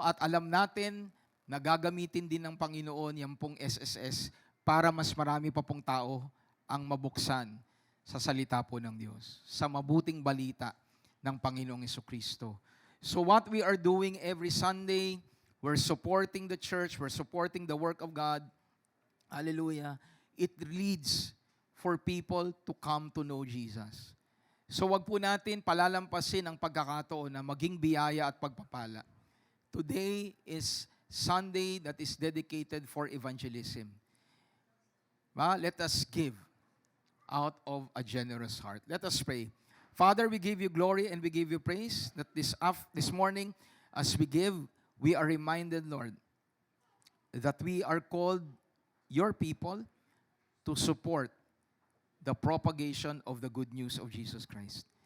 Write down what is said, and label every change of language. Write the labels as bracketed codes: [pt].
[tl] At alam natin na gagamitin din ng Panginoon yung pong SSS para mas marami pa pong tao ang mabuksan sa salita po ng Diyos, sa mabuting balita ng Panginoong Jesucristo. [en] So what we are doing every Sunday, we're supporting the church, we're supporting the work of God. Hallelujah. It leads for people to come to know Jesus. [tl] So wag po natin palalampasin ang pagkakataon na maging biyaya at pagpapala. [en] Today is Sunday that is dedicated for evangelism. Let us give out of a generous heart. Let us pray. Father, we give you glory and we give you praise that this morning, as we give, we are reminded, Lord, that we are called your people to support the propagation of the good news of Jesus Christ.